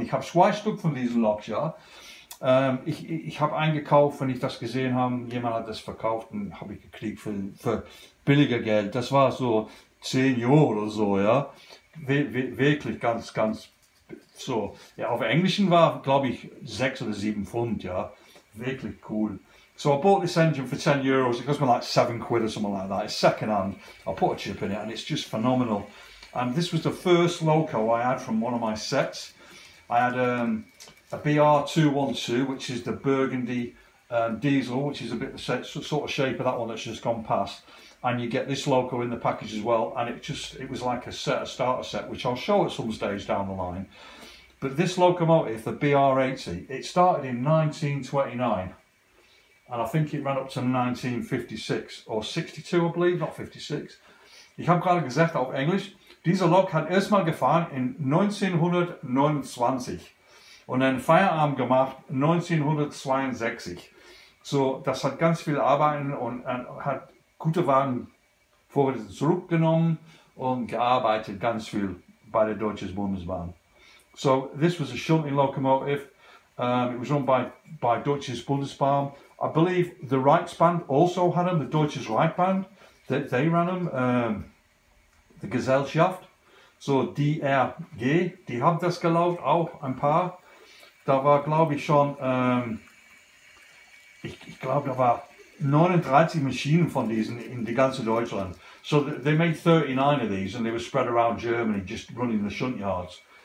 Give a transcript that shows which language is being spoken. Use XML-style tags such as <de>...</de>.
<de>Ich habe 2 Stück von diesen Loks, ja. Ich habe eingekauft, wenn ich das gesehen habe, jemand hat das verkauft, und habe ich gekriegt für billiger Geld. Das war so 10 Euro oder so, ja. Wirklich ganz so. Ja, auf Englischen war, glaube ich, 6 oder 7 Pfund, ja. Wirklich cool.</de> <en>So I bought this engine for 10 euros. It cost me like 7 quid or something like that. It's second hand. I put a chip in it, and it's just phenomenal. And this was the first loco I had from one of my sets. I had a BR212, which is the burgundy diesel, which is a bit the sort of shape of that one that's just gone past. And you get this loco in the package as well, and it was like a starter set, which I'll show at some stage down the line. But this locomotive, the BR80, it started in 1929, and I think it ran up to 1956 or 62, I believe, not 56.</en> <de>Ich habe gerade gesagt auf Englisch, dieser Lok hat erstmal gefahren in 1929 und einen Feierabend gemacht 1962. So, das hat ganz viel Arbeiten und hat gute Wagen vorwärts zurückgenommen und gearbeitet ganz viel bei der Deutschen Bundesbahn.</de> <en>So this was a shunting locomotive. It was run by Deutsches Bundesbahn. I believe the Reichsbahn also had them, the Deutsches Reichsbahn. They ran them. The Gesellschaft.</en> <de>So DRG, die haben das gelaufen, auch ein paar. Da war, glaube ich, schon, ich glaube, da war 39 Maschinen von diesen in die ganze Deutschland.</de> <en>So they made 39 of these, and they were spread around Germany, just running the shunt yards.</en>